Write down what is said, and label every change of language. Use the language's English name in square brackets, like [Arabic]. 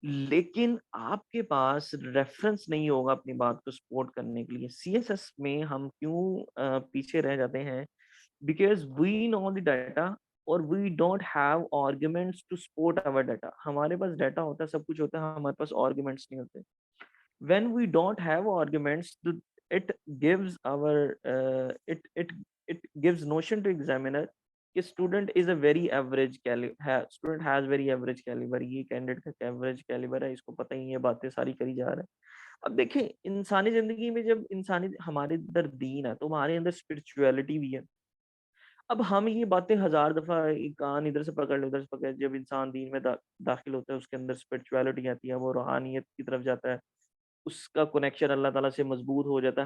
[Urdu] لیکن آپ کے پاس ریفرنس نہیں ہوگا اپنی بات کو سپورٹ کرنے کے لیے. سی ایس ایس میں ہم کیوں پیچھے رہ جاتے ہیں, [English] Because we know the data اور we don't have arguments to support our data. [Urdu] ہمارے پاس ڈیٹا ہوتا ہے, سب کچھ ہوتا ہے, ہمارے پاس آرگومنٹس نہیں ہوتے. [English] when we don't have arguments it gives our it gives notion to examiner کہ student is a very average caliber, student has very average caliber, [Urdu] یہ candidate کا average caliber ہے, اس کو پتہ ہی یہ باتیں ساری کری جا رہا ہے. اب دیکھیں انسانی زندگی میں جب انسانی ہمارے اندر دین ہے تو ہمارے اندر اسپرچویلٹی بھی ہے. اب ہم یہ باتیں 1000 دفعہ کان ادھر سے پکڑ لے ادھر سے پکڑ, جب انسان دین میں داخل ہوتا ہے اس کے اندر اسپرچویلٹی آتی ہے, وہ روحانیت کی طرف جاتا ہے, اس کا کنیکشن اللہ تعالیٰ سے مضبوط ہو جاتا ہے.